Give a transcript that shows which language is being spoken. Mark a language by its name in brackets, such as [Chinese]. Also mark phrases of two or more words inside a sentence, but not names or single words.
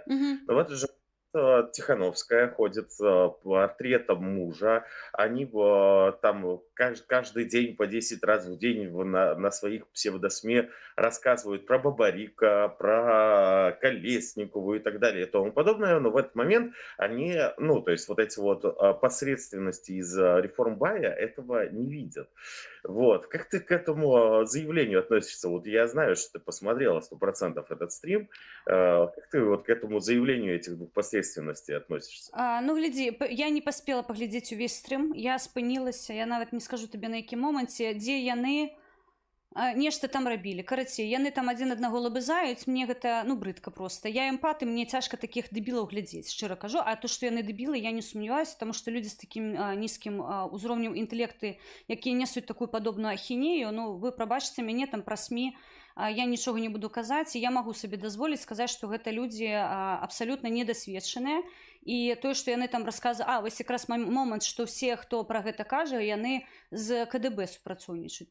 [Russian] Но в это же Тихановская ходит с портретом мужа, они там каждый день по 10 раз в день на своих псевдосме рассказывают про Бабарика, про Колесникову и так далее и тому подобное, но в этот момент они, то есть вот эти вот посредственности из Реформбая этого не видят. Вот. Как ты к этому заявлению относишься? Вот я знаю, что ты посмотрела 100% этот стрим. Как ты вот к этому заявлению этих двух посредственностей относишься? [Belarusian] Глядзі, я не паспела паглядзець увесь стрим, я спынілася, я нават не скажу табе на якім моманце, дзе яны нешта там рабілі. Карацей, яны там адзін аднаго лабызаюць, мне гэта, брыдка проста. Я эмпат, і мне цяжка такіх дэбілаў глядзець, шчыра кажу. А то, што яны дэбілы, я не сумняваюся, таму што людзі з такім нізкім узроўнем інтэлекты, якія нясуць такую падобную ахінею, вы прабачце мяне там пра СМІ, я нічога не буду казаць, і я магу сабе дазволіць сказаць, што гэта людзі абсалютна недасведчаныя, і тое, што яны там расказваюць, вось якраз момант, што ўсе, хто пра гэта кажа, яны з КДБ супрацоўнічаюць.